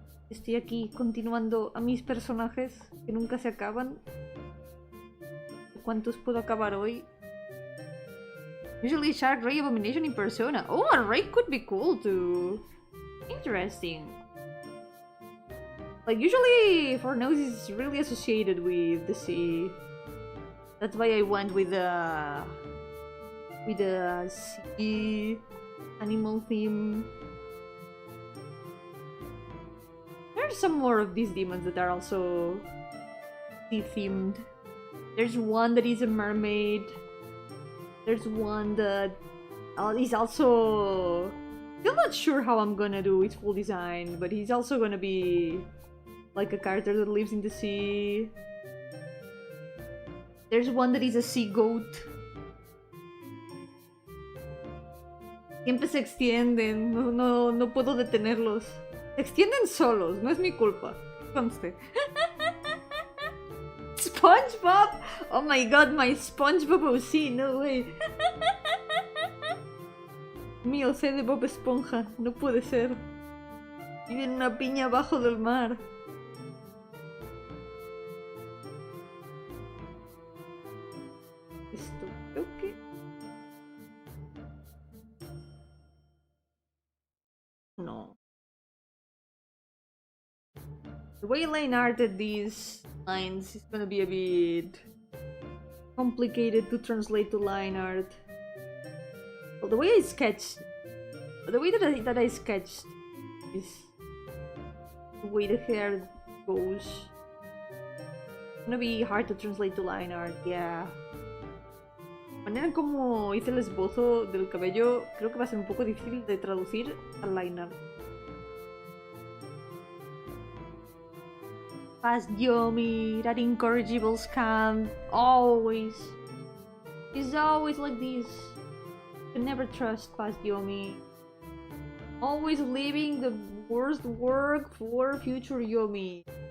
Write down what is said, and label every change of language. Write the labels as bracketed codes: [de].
[es] Estoy aquí continuando a mis personajes que nunca se acaban. ¿Cuántos puedo acabar hoy? [en] Usually Shark, Ray, Abomination in Persona. Oh, a Ray could be cool too. Interesting. Like usually Fornose is really associated with the sea. That's why I went with the sea animal theme. There's some more of these demons that are also sea themed. There's one that is a mermaid. There's one that is also... Still not sure how I'm gonna do its full design, but he's also gonna be like a character that lives in the sea. There's one that is a sea goat. [es] Siempre se extienden, no puedo detenerlos. Se extienden solos, no es mi culpa. Conste. [en] SpongeBob! Oh my god, my SpongeBob OC, no way. [es] Mi OC de Bob Esponja, no puede ser. Vive en una piña abajo del mar. Esto creo que... No. [en] The way Elaine arted these lines is gonna be a bit complicated to translate to line art. Well, the way I sketched, the way that I sketched is the way the hair goes. It's gonna be hard to translate to line art, yeah. [es] La manera como hice el esbozo del cabello creo que va a ser un poco difícil de traducir al line art. [en] Past Yomi, that incorrigible scam, always. He's always like this. You can never trust Past Yomi. Always leaving the worst work for future Yomi.